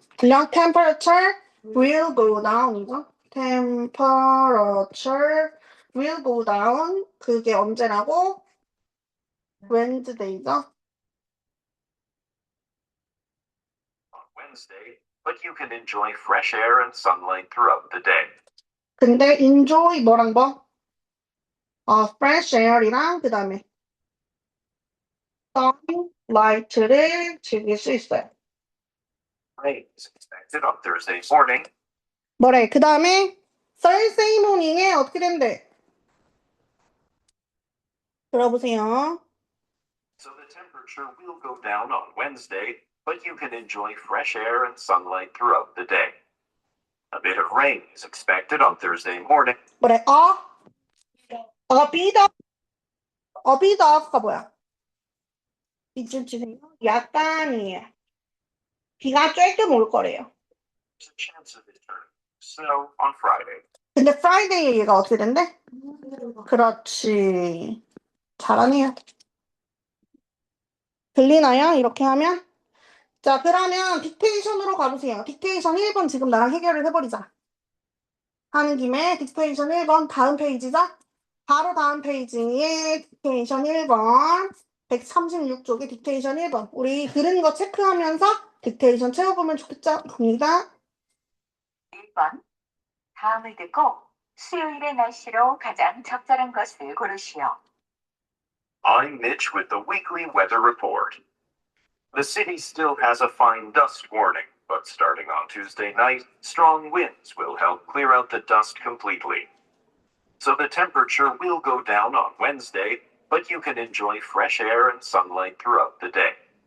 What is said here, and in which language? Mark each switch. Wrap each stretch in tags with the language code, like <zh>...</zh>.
<ko>그냥</ko> <en>temperature will go down이죠. temperature will go down.</en> <ko>그게 언제라고? Wednesday죠.</ko> <en>Wednesday, but you can enjoy fresh air and sunlight throughout the day.</en> <ko>근데 enjoy 뭐랑 뭐? fresh air이랑 그 다음에 sunlight를 즐길 수 있어요.</ko> <en>Rain is expected on Thursday morning.</en> <ko>뭐래? 그 다음에 Thursday morning에 어떻게 된대? 들어보세요.</ko> <en>So the temperature will go down on Wednesday, but you can enjoy fresh air and sunlight throughout the day. A bit of rain is expected on Thursday morning.</en> <ko>뭐래?</ko> <en>a bit of</en> <ko>가 뭐야? 이쯤 주세요. 약간이에요. 비가 조금 올 거래요.</ko> <en>There's a chance of it turning snow on Friday.</en> <ko>근데 Friday에 얘가 어떻게 된대? 그렇지. 잘하네요. 들리나요? 이렇게 하면? 자, 그러면 딕테이션으로 가보세요. 딕테이션 1번 지금 나랑 해결을 해버리자. 하는 김에 딕테이션 1번 다음 페이지자. 바로 다음 페이지에 딕테이션 1번 136쪽에 딕테이션 1번 우리 들은 거 체크하면서 딕테이션 채워보면 좋겠죠? 갑니다. 1번. 다음을 듣고 수요일의 날씨로 가장 적절한 것을 고르시오.</ko> <en>I'm Mitch with the weekly weather report. The city still has a fine dust warning, but starting on Tuesday night, strong winds will help clear out the dust completely. So the temperature will go down on Wednesday, but you can enjoy fresh air and sunlight throughout the day.</en>